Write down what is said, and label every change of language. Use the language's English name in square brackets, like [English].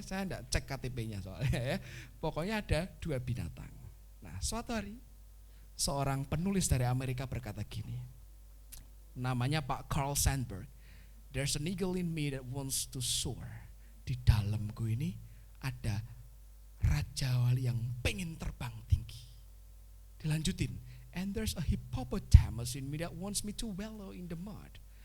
[Indonesian] Saya enggak cek KTP-nya soalnya ya. Pokoknya ada 2 binatang. Nah, suatu hari seorang penulis dari Amerika berkata gini. Namanya Pak Carl Sandburg. [English] There's an eagle in me that wants to soar. [Indonesian] Di dalamku ini ada raja wali yang pengen terbang tinggi. Dilanjutin. [English] And there's a hippopotamus in me that wants me to wallow in the mud.